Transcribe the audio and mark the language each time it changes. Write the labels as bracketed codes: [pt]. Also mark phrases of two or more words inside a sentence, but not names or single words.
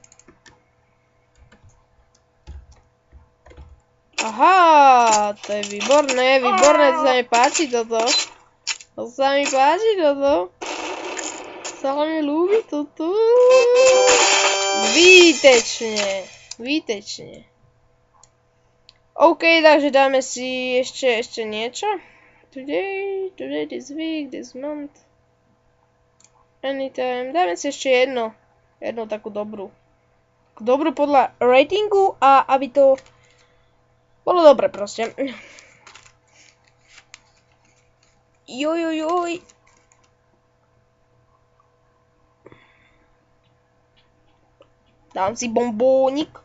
[sk] Aha, to je výborné, to sa mi páči toto. Sa mi ľúbi toto. Výtečne. OK, takže dáme si ešte niečo. [en] Today, this week, this month. Anytime. [sk] Dáme si ešte jednu takú dobrú. Dobrú podľa ratingu a aby to bolo dobre proste. Joj. Dám si bombónik.